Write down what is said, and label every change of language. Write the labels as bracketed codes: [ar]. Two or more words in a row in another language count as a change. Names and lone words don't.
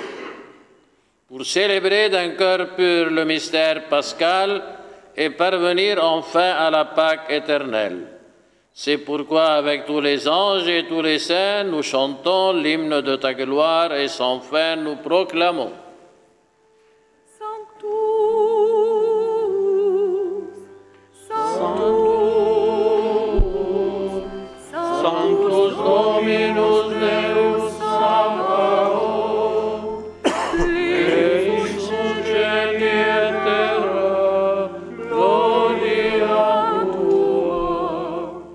[fr] Pour célébrer d'un cœur pur le mystère pascal et parvenir enfin à la Pâque éternelle. C'est pourquoi, avec tous les anges et tous les saints, nous chantons l'hymne de ta gloire et sans fin nous proclamons. [la] Sanctus Dominus Deus Sabaoth, Deus celi et terra, gloria tua.